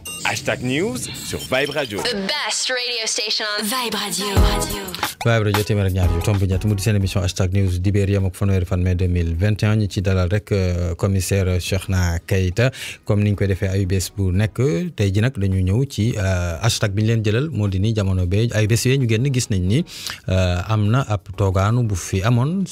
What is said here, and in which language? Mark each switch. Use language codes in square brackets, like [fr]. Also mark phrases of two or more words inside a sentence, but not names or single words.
[fr] Hashtag News sur Vibe Radio. [en] The best radio station on Vibe Radio. [wo] Vibe Radio téeméer ak ñaar yu tomb ñett mu di seen émission Hashtag News dibéer yam ak fanweeri fan mai 2021 ñu ci dalal rek commissaire Cheikhna Keita comme niñ koy defee ay bés bu nekk tey ji nag dañu ñëw ci hashtag bi ñu leen jëlal moo di ni jamono bee ay bés yee ñu génn gis nañ ni am na ab toogaanu bu fi amoon